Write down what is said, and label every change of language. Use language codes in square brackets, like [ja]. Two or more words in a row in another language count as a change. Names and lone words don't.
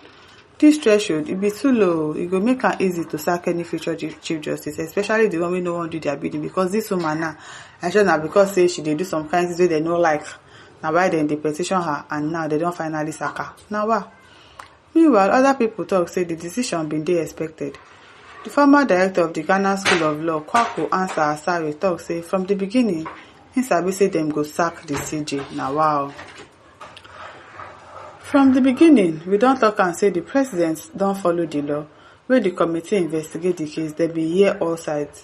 [pcm] This threshold, it be too low. It go make it easy to sack any future Chief Justice, especially the one we no want do their bidding, because this woman now, I sure now because say she dey do some kind of things they no like. Now why then they petition her and now they don't finally sack her. Now what? Meanwhile, other people talk say the decision been dey expected. The former director of the Ghana School of Law, Kwaku Ansah Asare, talk say from the beginning, he sabi say them go sack the CJ. Now wow. From the beginning, we don't talk and say the president don't follow the law, wey the committee investigate the case, dem bin hear all sides.